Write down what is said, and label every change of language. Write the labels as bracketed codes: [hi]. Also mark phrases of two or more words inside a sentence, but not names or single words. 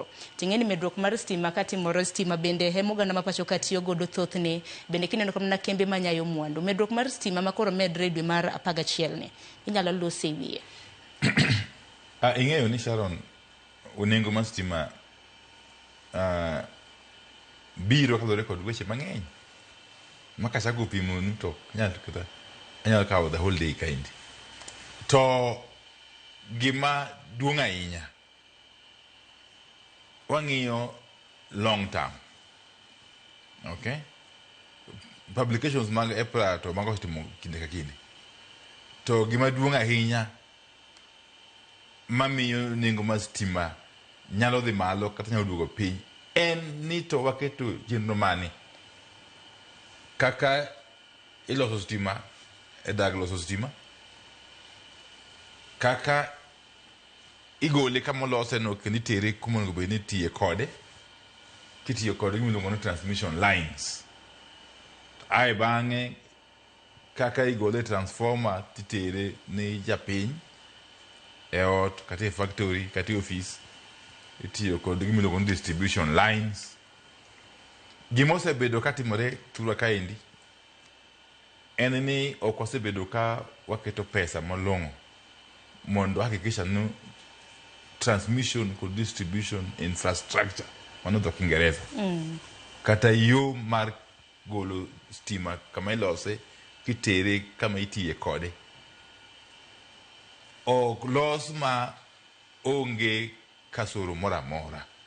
[luo] Ting'eni medruok mar stima katimore stima bende hemo oganda ma pacho ka tiyo godo thothne bende kineno kama kembe manyayo mwandu medruok mar stima makoro medre e dwe mar 11 ni inyalo lose wiye. Ing'eyo ni Sharon nengo mar stima biro kalore kod weche mang'eny makachako pimonu to anyalo kawo [en] the whole day [luo] kaendi to gima duong' ahinya wang'iyo [en] long term, [luo] okay, publications mag EPRA to mago timo kinde ka kinde to gima duong' ahinya mamiyo nengo mar stima nyalo dhi malo kata nyalo duogo piny en ni to waketo chenro mani kaka iloso stima e dag loso stima, kaka igole kama olose no kendo itere kuma onego bed ni itiye kode kitiyo kode gimiluongo ni [en] transmission lines [luo] ae bang'e kaka igole transformer titere ni japiny e ot kata e factory kata e office itiyo kod gimiluongo ni [en] distribution lines. [luo] Gima osebedo katimore thurwa kaendi en ni ok wasebedo ka waketo pesa malong'o mondo hakikisha no transmission kod [en] distribution infrastructure [luo] mano dho Kiingereza kata yo mar golo stima kama ilose kitere kama itiye kode ok los ma onge kasoro mora mora